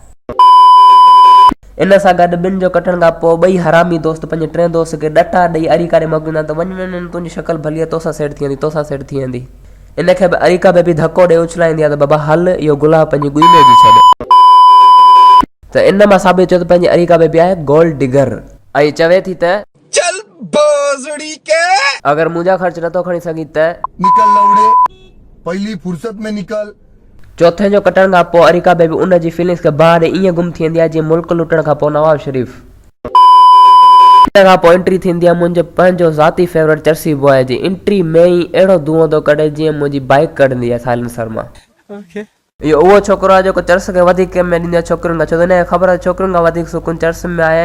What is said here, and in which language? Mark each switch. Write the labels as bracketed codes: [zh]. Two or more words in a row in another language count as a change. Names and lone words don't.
[sd] इन सां गॾु ॿिनि जो कटण खां पोइ ॿई हरामी दोस्त पंहिंजे टे दोस्त खे ॾटा ॾेई अरीका ॾे मोकिलींदा त वञ तुंहिंजी शक्ल भली तोसां सेट थी वेंदी। इनखे बि अरीका बि धको ॾेई उछलाईंदी आहे त बाबा हल इहो गुलाब पंहिंजी गुई में विझी छॾ। त इन मां साबित थियो त पंहिंजी अरीका बेबी आहे [en] gold digger [sd] ऐं चवे थी त [ur] چل بوجڑی کے [sd] अगर मुंहिंजा ख़र्च नथो खणी सघी त [ur] نکل لوڑے پہلی فرصت میں نکل. [sd] चौथे जो कटण खां पोइ अरीका बेबी उन जी फीलिंग्स खे ॿाहिरि ईअं गुम थी वेंदी आहे जीअं मुल्क लुटण खां पोइ नवाब शरीफ़। इन खां पोइ एंट्री थींदी आहे मुंहिंजो पंहिंजो ज़ाती फेवरेट चर्सी बॉय जी। एंट्री में ई अहिड़ो धुओं थो कढे जीअं मुंहिंजी बाइक कढंदी आहे साइलेंसर मां। इहो उहो छोकिरो आहे जेको चर्स खे वधीक में ॾींदो आहे छोकिरुनि खां, छो त हिनखे ख़बर आहे छोकिरुनि खां वधीक सुकून चर्स में आहे।